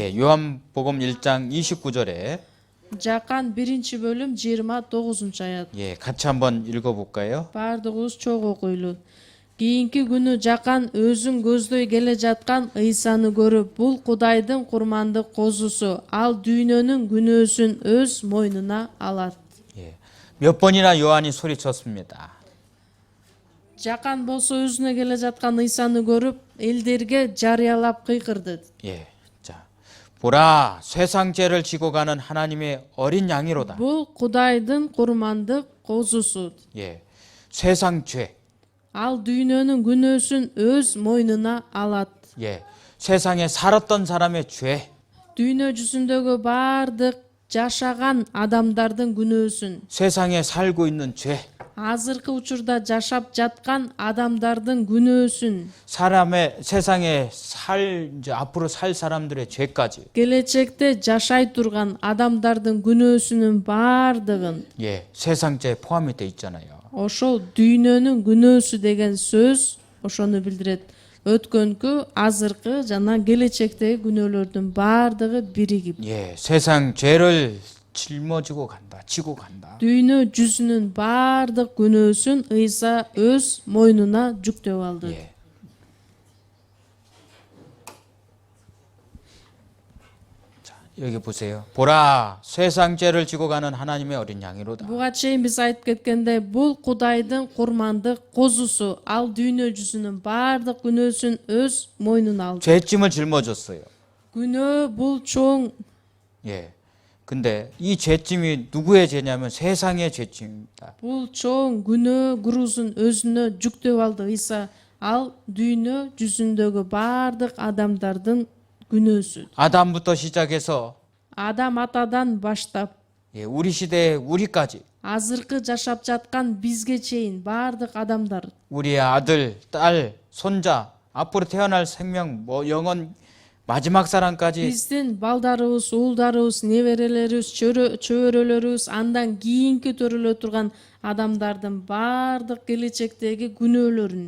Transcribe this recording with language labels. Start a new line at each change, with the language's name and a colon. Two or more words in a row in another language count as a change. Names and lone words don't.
Korean: 예, 요한복음 1장 29절에
Kyrgyz: Жакан 1-бөлүм 29-аят.
Korean: 예, 같이 한번 읽어볼까요?
Kyrgyz: Баардыгыбыз чогуу окуйлу. Кийинки күнү Жакан өзүн көздөй келе жаткан Ыйсаны көрүп, бул Кудайдын курмандык козусу, ал дүйнөнүн күнөөсүн өз мойнуна алат.
Korean: 예, 몇 번이나 요한이 소리쳤습니다.
Kyrgyz: Жакан болсо өзүнө келе жаткан Ыйсаны көрүп, элдерге жарыялап кыйкырды.
Korean: 예, 자, 보라, 세상 죄를 지고 가는 하나님의 어린 양이로다.
Kyrgyz: Бул Кудайдын курмандык козусу.
Korean: 예, 세상 죄.
Kyrgyz: Ал дүйнөнүн күнөөсүн өз мойнуна алат.
Korean: 예, 세상에 살았던 사람의 죄.
Kyrgyz: Дүйнө жүзүндөгү баардык жашаган адамдардын күнөөсүн,
Korean: 세상에 살고 있는 죄.
Kyrgyz: азыркы учурда жашап жаткан адамдардын күнөөсүн,
Korean: 세상에 이제 앞으로 살 사람들의 죄까지.
Kyrgyz: келечекте жашай турган адамдардын күнөөсүнүн баардыгын,
Korean: 예, 세상 죄 포함이 돼 있잖아요.
Kyrgyz: ошол дүйнөнүн күнөөсү деген сөз ошону билдирет. Өткөнкү, азыркы жана келечектеги күнөөлөрдүн баардыгы биригип. 예, 세상 죄를 짊어지고 간다, 지고 간다. Дүйнө жүзүнүн баардык күнөөсүн Ыйса өз мойнуна жүктөп алды.
Korean: 예. 자, 여기 보세요. 보라, 세상 죄를 지고 가는 하나님의 어린 양이로다.
Kyrgyz: Буга чейин биз айтып кеткендей, бул Кудайдын курмандык козусу, ал дүйнө жүзүнүн баардык күнөөсүн өз мойнуна алды.
Korean: 죄짐을 짊어졌어요.
Kyrgyz: Күнөө бул чоң.
Korean: 예. 근데 이 죄짐이 누구의 죄냐면 세상의 죄짐입니다.
Kyrgyz: Бул чоң күнөө грузун өзүнө жүктөп алды Ыйса. Ал дүйнө жүзүндөгү баардык адамдардын күнөөсү.
Korean: 아담부터 시작해서
Kyrgyz: Адам атадан баштап,
Korean: 예, 우리 시대에 우리까지
Kyrgyz: азыркы жашап жаткан бизге чейин баардык адамдар,
Korean: 우리의 아들, 딸, 손자, 앞으로 태어날 생명, 영원 마지막 사람까지
Kyrgyz: биздин балдарыбыз, уулдарыбыз, неберелерибиз, чөбөрөлөрүбүз, андан кийинки төрөлө турган адамдардын баардык келечектеги күнөөлөрүн